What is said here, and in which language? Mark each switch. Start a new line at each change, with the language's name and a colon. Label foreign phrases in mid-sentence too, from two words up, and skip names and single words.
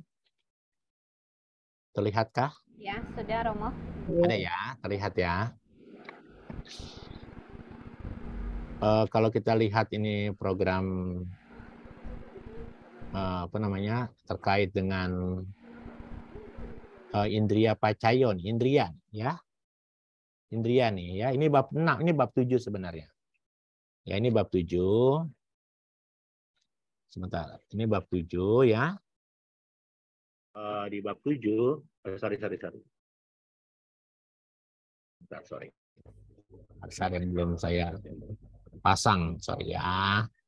Indonesian: Terlihatkah? Ya, sudah Romo. Ada ya, terlihat ya. Kalau kita lihat ini program terkait dengan
Pali: indriya pacayon,
Indonesian: indriya ya. Indriya nih ya, ini bab 6, ini bab 7 sebenarnya. Ya, ini bab 7. Sebentar, ini bab 7 ya. Di bab 7, sorry. Bentar, sorry. Ada yang belum saya pasang, sorry ya.